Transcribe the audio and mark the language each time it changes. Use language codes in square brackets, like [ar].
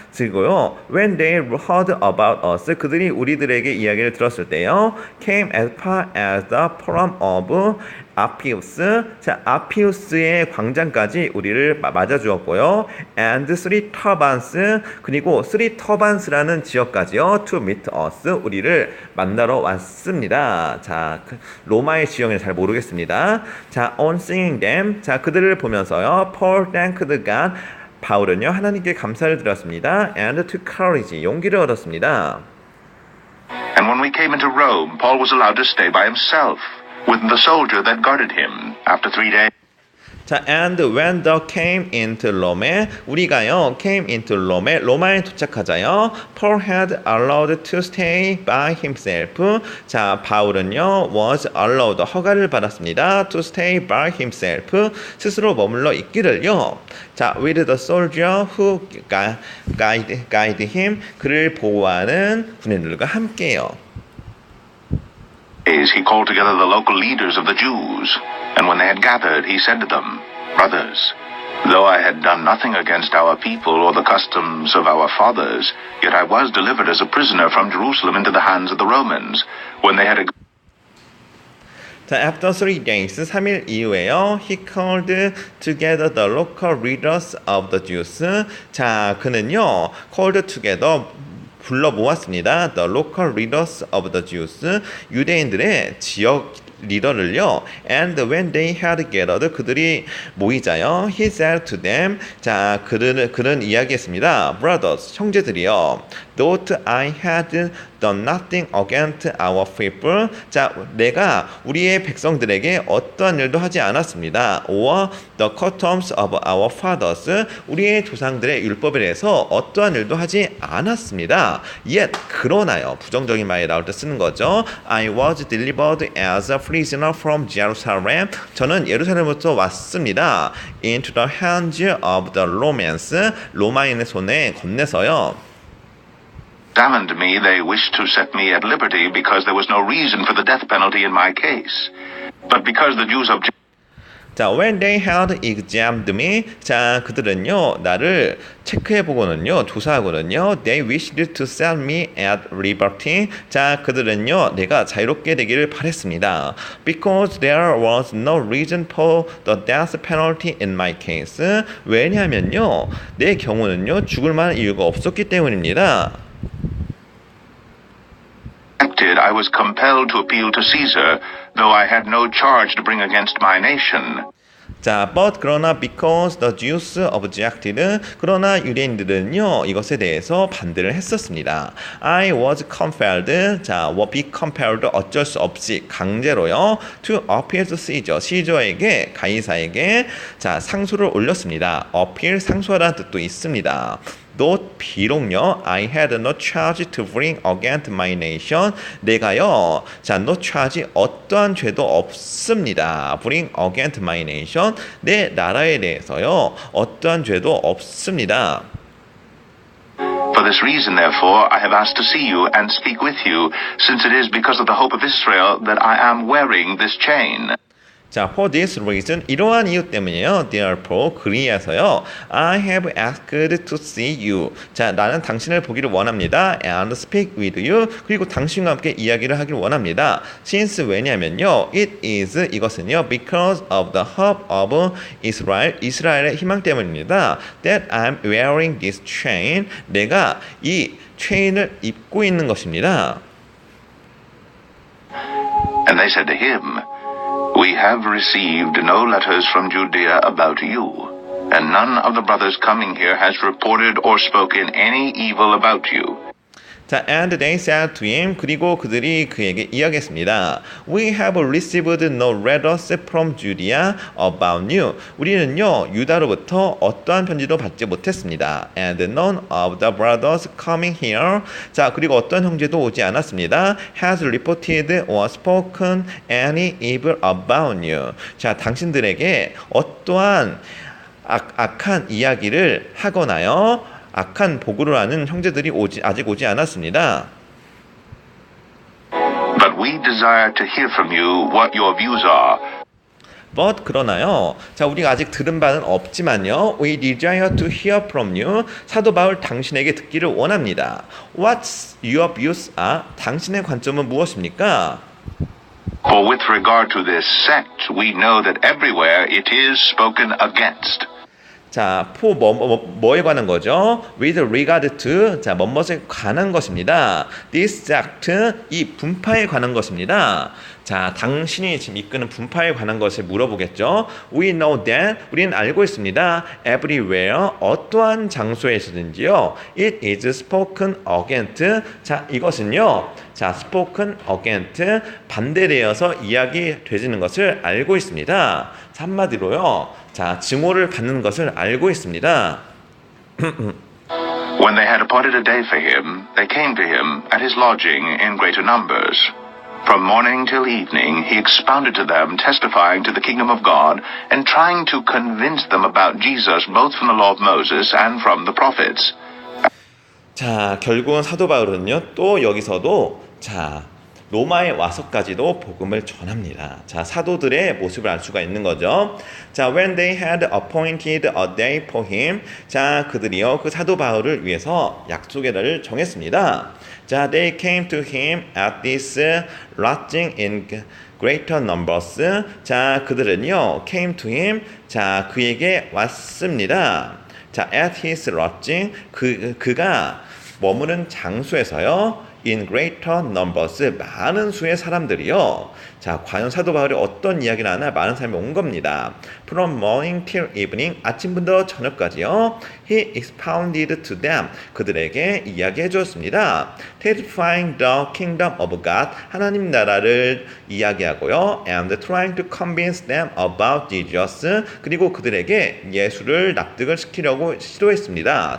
[ko] 그리고요, [en] when they heard about us. [ko] 그들이 우리들에게 이야기를 들었을 때요, [en] came as far as the forum of 아피우스. [ko] 자, 아피우스의 광장까지 우리를 맞아 주었고요. [en] and three turbans. [ko] 그리고 [en] three turbans라는 [ko] 지역까지요. [en] to meet us. [ko] 우리를 만나러 왔습니다. 자, 로마의 지형을 잘 모르겠습니다. [en] 자, on seeing them. [ko] 자, 그들을 보면서요. [en] Paul thanked God. [ko] 바울은요, 하나님께 감사를 드렸습니다. [en] and took courage. [ko] 용기를 얻었습니다. [en] And when we came into Rome, Paul was allowed to stay by himself with the soldier that guarded him. After 3 days. 자, and when the came into Rome, [ko] 우리가요, [en] came into Rome, [ko] 로마에 도착하자요, [en] Paul had allowed to stay by himself. [ko] 자, 바울은요, [en] was allowed, [ko] 허가를 받았습니다. [en] to stay by himself, [ko] 스스로 머물러 있기를요. [en] 자, with the soldier who guide him, [ko] 그를 보호하는 군인들과 함께요. [en] He called together the local leaders of the Jews, and when they had gathered, he said to them, Brothers, though I had done nothing against our people or the customs of our fathers, yet I was delivered as a prisoner from Jerusalem into the hands of the Romans, when they had 자, after 3 days, [ko] 3일 이후에요, [en] he called together the local leaders of the Jews. [ko] 자, 그는요, [en] called together, [ko] 불러 모았습니다. [en] The local leaders of the Jews. [ko] 유대인들의 지역 리더를요. [en] And when they had gathered, [ko] 그들이 모이자요. [en] He said to them, [ko] 자, 그는 이야기했습니다. [en] Brothers, [ko] 형제들이요. [en] Though I had done nothing against our people. [ko] 자, 내가 우리의 백성들에게 어떠한 일도 하지 않았습니다. [en] Or the customs of our fathers. [ko] 우리의 조상들의 율법에 대해서 어떠한 일도 하지 않았습니다. [en] Yet, [ko] 그러나요. 부정적인 말이 나올 때 쓰는 거죠. [en] I was delivered as a prisoner from Jerusalem. [ko] 저는 예루살렘부터 왔습니다. [en] Into the hands of the Romans. [ko] 로마인의 손에 건네서요. [en] examined me, they wished to set me at liberty because there was no reason for the death penalty in my case. But because the Jews objected, 자, when they had examined me, 자, [ko] 그들은요, 나를 체크해보고는요, 조사하고는요, [en] they wished to set me at liberty. [ko] 자, 그들은요, 내가 자유롭게 되기를 바랬습니다. [en] Because there was no reason for the death penalty in my case. [ko] 왜냐하면요, 내 경우는요, 죽을 만한 이유가 없었기 때문입니다. [en] I was compelled to appeal to Caesar, though I had no charge to bring against my nation. [ko] 자, [en] but [ko] 그러나 [en] because the Jews objected, [ko] 그러나 유대인들은요 이것에 대해서 반대를 했었습니다. [en] I was compelled, [ko] 자, [en] be compelled [ko] 어쩔 수 없이 강제로요 [en] to appeal to Caesar, [ko] 시저에게 가이사에게 자 상소를 올렸습니다. appeal 상소하라는 뜻도 있습니다. [en] Though [ko] 비록요, [en] I had no charge to bring against my nation. [ko] 내가요, 자, [en] no charge [ko] 어떠한 죄도 없습니다. [en] Bring against my nation. [ko] 내 나라에 대해서요, 어떠한 죄도 없습니다. [en] For this reason, therefore, I have asked to see you and speak with you, since it is because of the hope of Israel that I am wearing this chain. 자, for this reason, [ko] 이러한 이유 때문이에요. [en] Therefore, [ko] 그리하여서요. [en] I have asked to see you. [ko] 자, 나는 당신을 보기를 원합니다. [en] And speak with you. [ko] 그리고 당신과 함께 이야기를 하기를 원합니다. [en] Since [ko] 왜냐면요. [en] It is [ko] 이것은요. [en] Because of the hope of Israel. [ko] 이스라엘의 희망 때문입니다. [en] That I'm wearing this chain. [ko] 내가 이 체인을 입고 있는 것입니다. [en] And they said to him, We have received no letters from Judea about you, and none of the brothers coming here has reported or spoken any evil about you. 자, and they said to him, [ko] 그리고 그들이 그에게 이야기했습니다. [en] We have received no letters from Judea about you. [ko] 우리는요, 유다로부터 어떠한 편지도 받지 못했습니다. [en] And none of the brothers coming here. [ko] 자, 그리고 어떤 형제도 오지 않았습니다. [en] Has reported or spoken any evil about you. [ko] 자, 당신들에게 어떠한 악한 이야기를 하거나요. 악한 보고를 하는 형제들이 아직 오지 않았습니다. [en] But we desire to hear from you what your views are. But [ko] 그러나요. 자, 우리가 아직 들은 바는 없지만요. [en] We desire to hear from you. [ko] 사도 바울 당신에게 듣기를 원합니다. [en] What's your views? [ko] 당신의 관점은 무엇입니까? [en] For with regard to this sect, we know that everywhere it is spoken against. [ko] 자, 뭐에 관한 거죠? [en] With regard to, [ko] 자, 뭐뭐에 관한 것입니다. [en] This sect, [ko] 이 분파에 관한 것입니다. 자, 당신이 지금 이끄는 분파에 관한 것을 물어보겠죠. [en] We know that, [ko] 우리는 알고 있습니다. [en] Everywhere, [ko] 어떠한 장소에서든지요. [en] It is spoken against. [ko] 자, 이것은요. 자, [en] spoken against, [ko] 반대되어서 이야기되지는 것을 알고 있습니다. 자, 한마디로요. 자, 증오를 받는 것을 알고 있습니다. [en] When they had appointed a day for him, they came to him at his lodging in greater numbers. From morning till evening, he expounded to them, testifying to the kingdom of God, and trying to convince them about Jesus, both from the law of Moses and from the prophets. [ko] 자, 결국은 사도 바울은요, 또 여기서도, 자, 로마에 와서까지도 복음을 전합니다. 자, 사도들의 모습을 알 수가 있는 거죠. 자, [en] when they had appointed a day for him, [ko] 자, 그들이요, 그 사도 바울을 위해서 약속의 날을 정했습니다. [en] 자, they came to him at this lodging in greater numbers. [ko] 자, 그들은요, [en] came to him, [ko] 자, 그에게 왔습니다. 자, [en] at his lodging, [ko] 그가 머무는 장소에서요, [en] in greater numbers, [ko] 많은 수의 사람들이요. 자, 과연 사도 바울이 어떤 이야기를 하나 많은 사람이 온 겁니다. [en] From morning till evening, [ko] 아침부터 저녁까지요. [en] He expounded to them, [ko] 그들에게 이야기해 주었습니다. [en] Testifying the kingdom of God, [ko] 하나님 나라를 이야기하고요. [en] And trying to convince them about Jesus, [ko] 그리고 그들에게 예수를 납득을 시키려고 시도했습니다.